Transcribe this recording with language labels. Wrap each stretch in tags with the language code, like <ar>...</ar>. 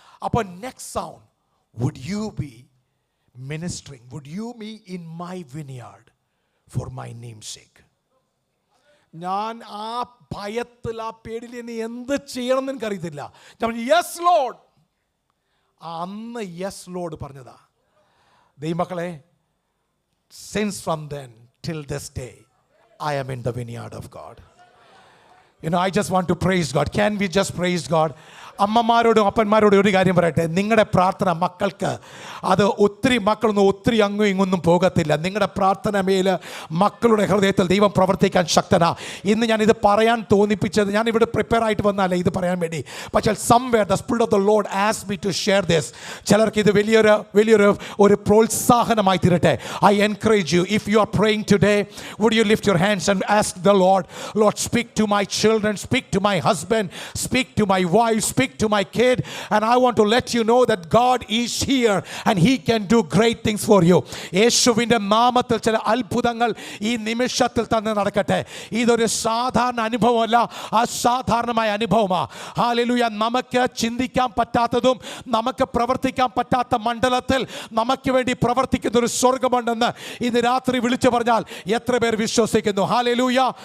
<en>അപ്പോൾ next sound, would you be ministering, would you be in my vineyard for my name sake.</en> <ml>ഞാൻ ആ ഭയത്തിൽ, ആ പേടിയിൽ ഇനി എന്ത് ചെയ്യണം എന്ന് എനിക്കറിയത്തില്ല. ഞാൻ പറഞ്ഞു, യെസ് ലോർഡ്. അന്ന് യെസ് ലോർഡ് പറഞ്ഞതാ.</ml> <en>ദൈവമക്കളെ, since from then till this day I am in the vineyard of God. You know, I just want to praise God. Can we just praise God?</en> <ml>അമ്മമാരോടും അപ്പന്മാരോടും ഒരു കാര്യം പറയട്ടെ, നിങ്ങളുടെ പ്രാർത്ഥന മക്കൾക്ക് അത് ഒത്തിരി മക്കളൊന്നും ഒത്തിരി അങ്ങും ഇങ്ങൊന്നും പോകത്തില്ല. നിങ്ങളുടെ പ്രാർത്ഥന മേൽ മക്കളുടെ ഹൃദയത്തിൽ ദൈവം പ്രവർത്തിക്കാൻ ശക്തനാ. ഇന്ന് ഞാനിത് പറയാൻ തോന്നിപ്പിച്ചത്, ഞാൻ ഇവിടെ പ്രിപ്പയർ ആയിട്ട് വന്നാലേ ഇത് പറയാൻ വേണ്ടി, പക്ഷേ</ml> <en>Somewhere the spirit of the Lord asked me to share this.</en> <ml>ചിലർക്ക് ഇത് വലിയൊരു പ്രോത്സാഹനമായി തീരട്ടെ.</ml> <en>I encourage you, if you are praying today, would you lift your hands and ask the Lord, Lord speak to my children, speak to my husband, speak to my wife, speak to my kid, and I want to let you know that God is here and he can do great things for you.</en> <ml>യേശുവിൻ്റെ നാമത്തിൽ ചില അത്ഭുതങ്ങൾ ഈ നിമിഷത്തിൽ തന്നെ നടക്കട്ടെ. ഇതൊരു സാധാരണ അനുഭവമല്ല, അസാധാരണമായ അനുഭവമാണ്. ഹല്ലേലൂയ. നമുക്ക് ചിന്തിക്കാൻ പറ്റാത്തതും നമുക്ക് പ്രവർത്തിക്കാൻ പറ്റാത്ത മണ്ഡലത്തിൽ നമുക്ക് വേണ്ടി പ്രവർത്തിക്കുന്ന ഒരു സ്വർഗമുണ്ടെന്ന് ഇന്ന് രാത്രി വിളിച്ചു പറഞ്ഞാൽ എത്ര പേർ വിശ്വസിക്കുന്നു? ഹല്ലേലൂയ.</ml>